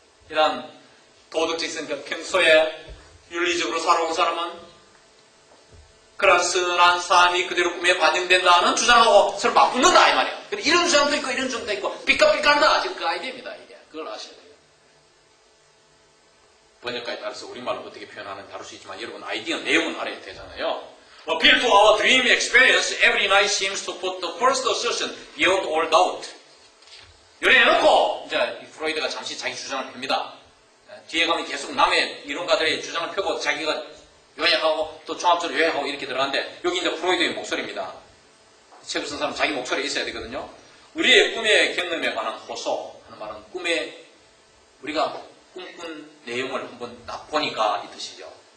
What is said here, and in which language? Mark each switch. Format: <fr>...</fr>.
<ko>이런 도덕적 성격, 평소에 윤리적으로 살아온 사람은 그런 선한 삶이 그대로 꿈에 반영된다는 주장하고 서로 맞붙는다 이 말이야. 근데 이런 주장도 있고 이런 주장도 있고 삐까삐까한다. 지금 그 아이디어입니다. 이게 그걸 아셔야 돼요. 번역가에 따라서 우리말로 어떻게 표현하는지 다룰 수 있지만 여러분 아이디어 내용은 알아야 되잖아요.</ko> <en>Appeal to our dream experience, every night seems to put the first assertion beyond all doubt.</en> <ko>이래 해놓고 이제 프로이드가 잠시 자기 주장을 펴니다. 뒤에 가면 계속 남의 이론가들의 주장을 펴고 자기가 요약하고 또 종합적으로 요약하고 이렇게 들어가는데 여기 이제 프로이드의 목소리입니다. 책을 쓴 사람 자기 목소리가 있어야 되거든요. 우리의 꿈의 경험에 관한 호소 하는 말은 꿈에 우리가 꿈꾼 내용을 한번 딱 보니까 이 뜻이죠.</ko>